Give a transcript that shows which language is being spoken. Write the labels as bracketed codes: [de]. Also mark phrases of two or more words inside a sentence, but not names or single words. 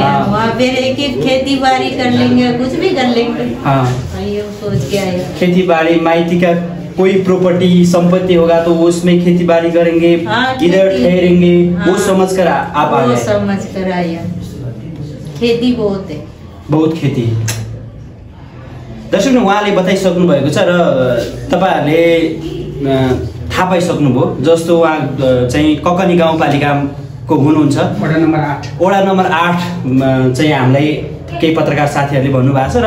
[hi] वहाँ फिर एक खेती बाड़ी कर लेंगे, कुछ भी कर लेंगे। हाँ, ये सोच के आए। खेती बाड़ी, माइती का कोई प्रॉपर्टी संपत्ति होगा तो उसमें खेती बाड़ी करेंगे। हाँ, इधर ठहरेंगे। हाँ, वो समझ कर आप आ गए? समझ कर आया। खेती बहुत है, बहुत खेती। [ne] दर्शक उहाँले बताइसक्नु भएको छ र तपाईहरुले थाहा पाइसक्नुभयो। जस्तो उहाँ चाहिँ ककनी गाउँपालिकाको हुनुहुन्छ, वडा नम्बर 8 चाहिँ हामीलाई केही पत्रकार साथीहरूले भन्नुभएको छ।